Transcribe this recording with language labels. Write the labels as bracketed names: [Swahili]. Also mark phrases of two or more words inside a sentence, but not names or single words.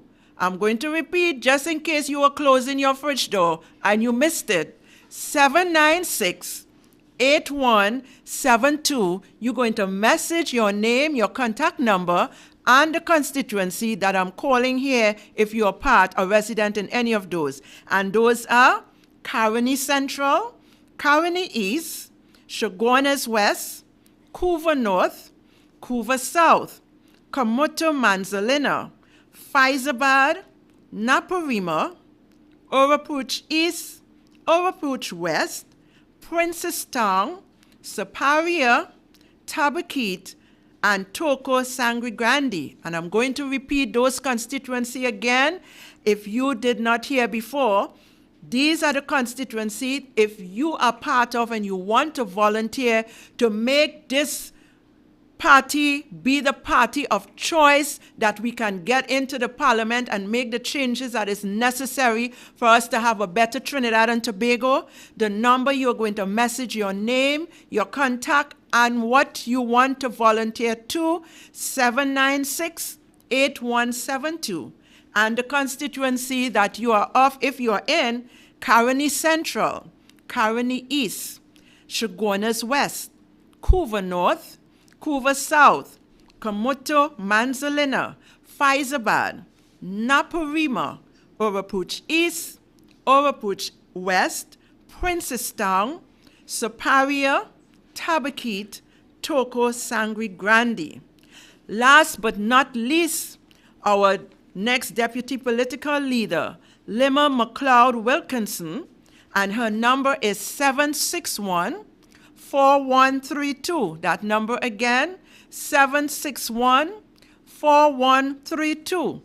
[English] I'm going to repeat just in case you were closing your fridge door and you missed it. 796-8172. You're going to message your name, your contact number, and the constituency that I'm calling here if you're a resident in any of those. And those are Caroni Central, Caroni East, Chaguanas West, Couva North, Couva South, Kamuto Manzalina, Faizabad, Naparima, Oropouche East, Oropouche West, Princestown, Saparia, Tabaquite, and Toko Sangre Grande. And I'm going to repeat those constituency again. If you did not hear before, these are the constituencies if you are part of and you want to volunteer to make this party be the party of choice, that we can get into the parliament and make the changes that is necessary for us to have a better Trinidad and Tobago. The number you're going to message your name, your contact, and what you want to volunteer to, 796-8172. And the constituency that you are of, if you are in, Caroni Central, Caroni East, Chaguanas West, Couva North, Couva South, Kamuto, Manzalina, Faizabad, Naparima, Oropouche East, Oropouche West, Princestown, Superior, Tabaquite, Toko Sangre Grande. Last but not least, our next deputy political leader, Lima McLeod Wilkinson, and her number is 761-4132. That number again, 761-4132.